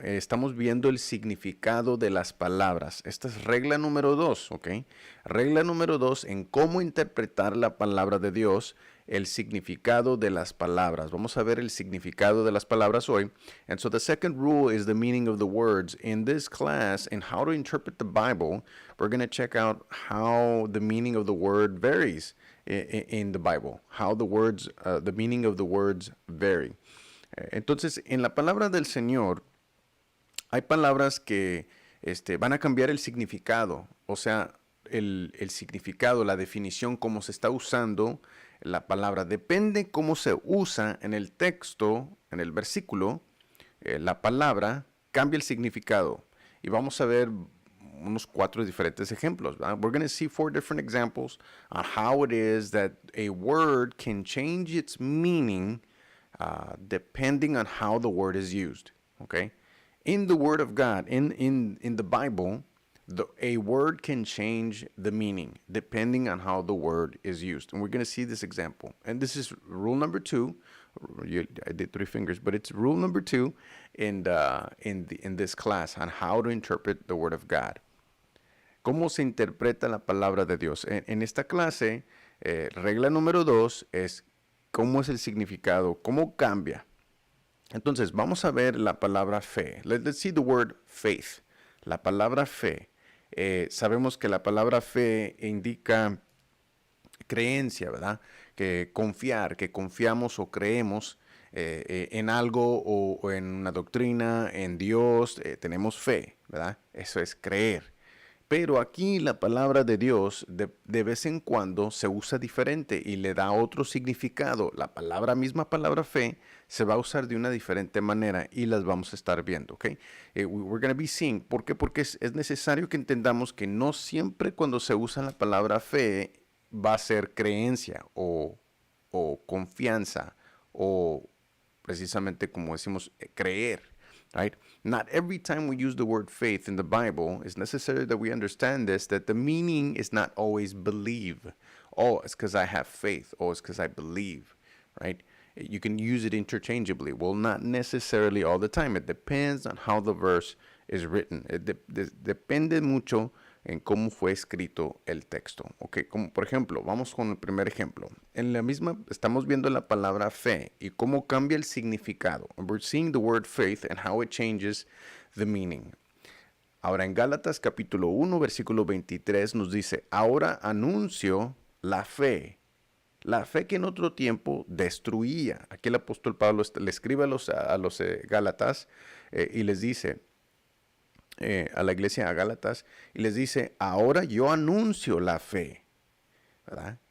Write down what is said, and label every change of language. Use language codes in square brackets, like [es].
[es] Estamos viendo el significado de las palabras. Esta es regla número 2, ¿ok? Regla número 2 en cómo interpretar la palabra de Dios, el significado de las palabras. Vamos a ver el significado de las palabras hoy. [en] And so the second rule is the meaning of the words. In this class, in how to interpret the Bible, we're going to check out how the meaning of the word varies in the Bible. How the meaning of the words vary. [es] Entonces, en la palabra del Señor, hay palabras que van a cambiar el significado. O sea, el significado, la definición, cómo se está usando la palabra. Depende cómo se usa en el texto, en el versículo, la palabra cambia el significado. Y vamos a ver unos 4 diferentes ejemplos. [en] We're going to see 4 different examples on how it is that a word can change its meaning depending on how the word is used. Okay? In the Word of God, in the Bible, a word can change the meaning depending on how the word is used. And we're going to see this example. And this is rule number 2. I did 3 fingers, but it's rule number 2 in this class on how to interpret the Word of God. [es] ¿Cómo se interpreta la palabra de Dios? En esta clase, regla número 2 es cómo es el significado, cómo cambia. Entonces, vamos a ver la palabra fe. [en] Let's see the word faith. [es] La palabra fe. Sabemos que la palabra fe indica creencia, ¿verdad? Que confiar, que confiamos o creemos en algo o en una doctrina, en Dios, tenemos fe, ¿verdad? Eso es creer. Pero aquí la palabra de Dios de vez en cuando se usa diferente y le da otro significado. La misma palabra fe se va a usar de una diferente manera y las vamos a estar viendo, ¿ok? [en] We're going to be seeing. [es] ¿Por qué? Porque es necesario que entendamos que no siempre cuando se usa la palabra fe va a ser creencia o confianza o precisamente como decimos, creer. [en] Right? Not every time we use the word faith in the Bible, it's necessary that we understand this, that the meaning is not always believe. Oh, it's because I have faith. Oh, it's because I believe. Right? You can use it interchangeably. Well, not necessarily all the time. It depends on how the verse is written. [es] Depende mucho en cómo fue escrito el texto. Okay, como por ejemplo, vamos con el primer ejemplo. En la misma, estamos viendo la palabra fe y cómo cambia el significado. [en] We're seeing the word faith and how it changes the meaning. [es] Ahora en Gálatas capítulo 1, versículo 23 nos dice, ahora anuncio la fe que en otro tiempo destruía. Aquí el apóstol Pablo le escribe a los Gálatas y les dice, a la iglesia a Gálatas y les dice, ahora yo anuncio la fe, ¿verdad?